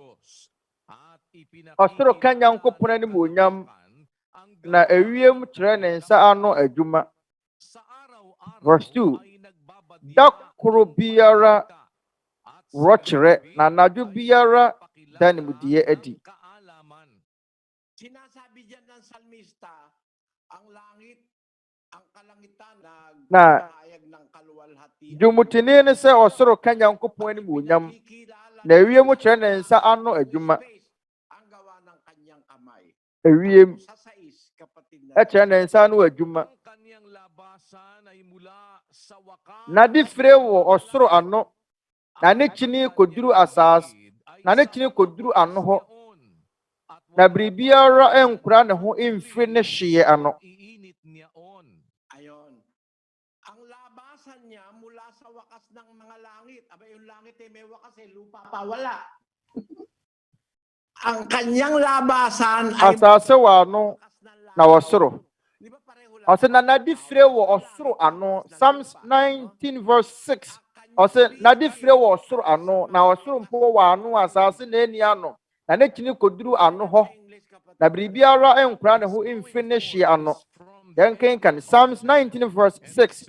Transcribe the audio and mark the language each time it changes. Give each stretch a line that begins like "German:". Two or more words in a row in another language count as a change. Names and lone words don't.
Akan: Ɔsoro ka Nyankopɔn anim onyam na ewiem kyerɛ ne nsa ano adwuma.
English: Verse 2.
Akan: Da koro biara wɔkyerɛ na anadwo biara da nimdeɛ adi.
Filipino: Sinasabi diyan ng salmista, ang langit, ang kalangitan na nagpapahayag ng kaluwalhatian.
Akan: dwumutini ne sɛ ɔsoro ka Nyankopɔn anim onyam na ewiem kyerɛ ne nsa ano adwuma.
Filipino: Ang gawa ng kanyang kamay.
Akan: Ewiem
Filipino: Sa sais, kapatid na.
Akan: ɛkyerɛ ne nsa ano adwuma. Na de fire wɔ ɔsoro ano na ne kyini koduru asase na ne kyini koduru ano hɔ na biribiara ɛnkura ne ho mfiri ne hyeɛ ano.
Filipino: Ayon. Ang labasan niya mula sa wakas ng mga langit. Aba, yung langit ay may wakas eh, lupa pa wala. Ang kanyang labasan ay
Akan: Asase wɔ ano
Filipino: wakas ng langit.
Akan: na ɔsoro.
Filipino: Di ba pareho lang?
Akan: Ɔsɛ na nade fire wɔ ɔsoro ano. Psalms 19:6. Ɔsɛ nade fire wɔ ɔsoro ano na ɔsoro mpo wɔ ano asase na eni ano na ne kyini koduru ano hɔ na biribiara ɛnkura ne ho mfiri ne hyeɛ ano. Yɛn kenkan Psalms 19:6.